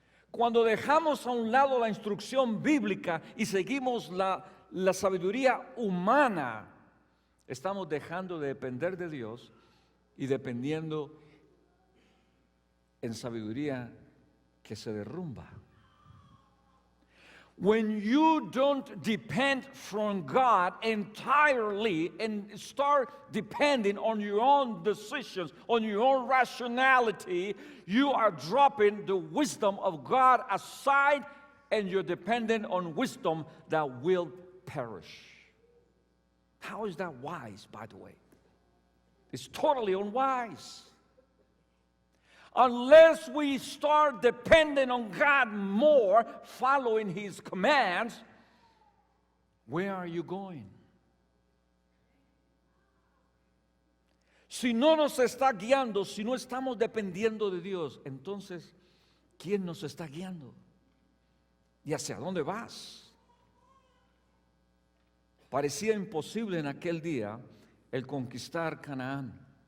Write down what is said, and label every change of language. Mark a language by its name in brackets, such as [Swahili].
[Spanish] Cuando dejamos a un lado la instrucción bíblica y seguimos la sabiduría humana, estamos dejando de depender de Dios y dependiendo en sabiduría que se derrumba. [English] When you don't depend from God entirely and start depending on your own decisions, on your own rationality, you are dropping the wisdom of God aside and you're dependent on wisdom that will perish. How is that wise, by the way? It's totally unwise. Unless we start depending on God more, following His commands, where are you going? [Spanish] Si no nos está guiando, si no estamos dependiendo de Dios, entonces, ¿quién nos está guiando? ¿Y hacia dónde vas? Parecía imposible en aquel día el conquistar Canaán.